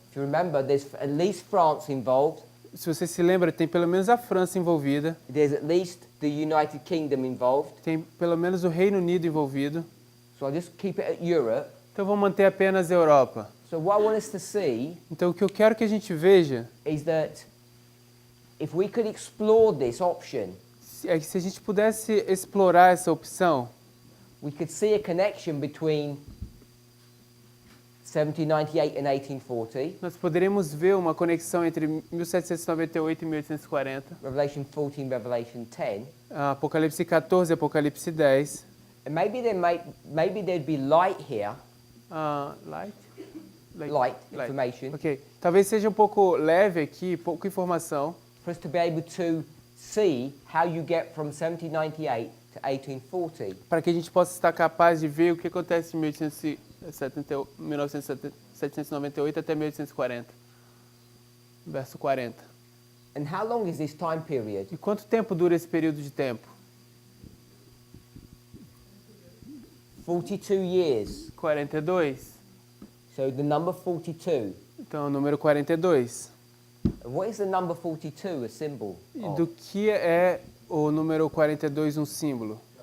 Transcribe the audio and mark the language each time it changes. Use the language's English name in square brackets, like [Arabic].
[English] If you remember, there's at least France involved, [Portuguese] Se você se lembra, tem pelo menos a França envolvida, [English] there's at least the United Kingdom involved, [Portuguese] tem pelo menos o Reino Unido envolvido. [English] so I'll just keep it at Europe. [Portuguese] Então vou manter apenas a Europa. [English] So what I want us to see [Portuguese] Então o que eu quero que a gente veja [English] is that if we could explore this option, [Portuguese] é que se a gente pudesse explorar essa opção, [English] we could see a connection between 1798 and 1840, [Portuguese] nós poderíamos ver uma conexão entre 1798 e 1840, [English] Revelation 14, Revelation 10, [Portuguese] Apocalipse 14 e Apocalipse 10. [English] and maybe there'd be light here, Light? light information, Ok. [Portuguese] Talvez seja um pouco leve aqui, pouca informação, [English] for us to be able to see how you get from 1798 to 1840. [Portuguese] para que a gente possa estar capaz de ver o que acontece de 1798 até 1840. Verso 40. [English] And how long is this time period? [Portuguese] E quanto tempo dura esse período de tempo? [English] 42 years. [Portuguese] 42. [English] So the number 42. [Portuguese] Então, o número 42. [English] And what is the number 42 a symbol [Portuguese] E [English] of? [Portuguese] do que é o número 42 um símbolo?